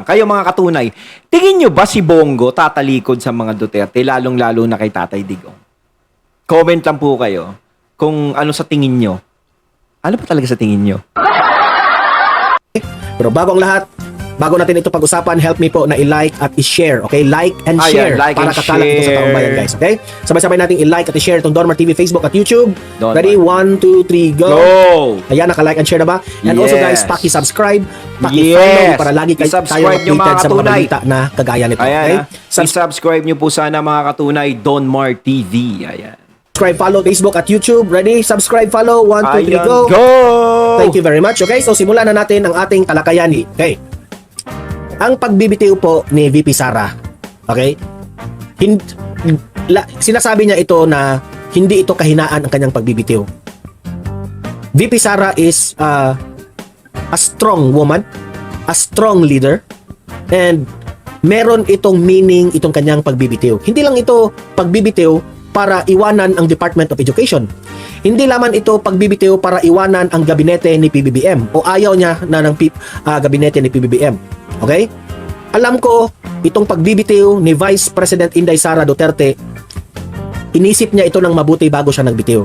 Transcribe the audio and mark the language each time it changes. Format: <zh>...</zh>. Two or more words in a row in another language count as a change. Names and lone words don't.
<tl>Kayo mga katunay, tingin nyo ba si Bongo tatalikod sa mga Duterte, lalong-lalo na kay Tatay Digong? Comment lang po kayo kung ano sa tingin nyo. Ano pa talaga sa tingin nyo? Pero bago ang lahat, bago natin ito pag-usapan,</tl> <en>help me</en> <tl>po na i-like at i-share. Okay?</tl> <en>Like and share. like</en> <tl>para</tl> <en>and</en> <tl>kakalat ito sa taong bayan, guys. Okay? Sabay-sabay natin i-like at i-share itong Don Mar TV, Facebook at YouTube. Ready? 1, 2, 3, go! Ayan, naka-</tl> <en>like and share</en> <tl>na ba?</tl> <en>And also guys,</en> <tl>paki-subscribe, paki-follow para lagi tayo updated sa mga balita na kagaya nito. Ayan, okay? subscribe nyo po sana mga katunay, Don Mar TV. Ayan.</tl> <en>Subscribe, follow Facebook at YouTube. Ready? Subscribe, follow. 1, 2, 3, go! Go! Thank you very much. Okay, so</en> <tl>simulan na natin ang ating talakayani. Okay. Ang pagbibitiw po ni VP Sara, okay? Sinasabi niya ito na hindi ito kahinaan ang kanyang pagbibitiw.</tl> <en>VP Sara is a strong woman, a strong leader, and</en> <tl>meron itong meaning itong kanyang pagbibitiw. Hindi lang ito pagbibitiw para iwanan ang Department of Education. Hindi lamang ito pagbibitiw para iwanan ang gabinete ni PBBM o ayaw niya na ng gabinete ni PBBM. Okay? Alam ko, itong pagbibitiw ni Vice President Inday Sara Duterte, inisip niya ito ng mabuti bago siya nagbitiw.</tl>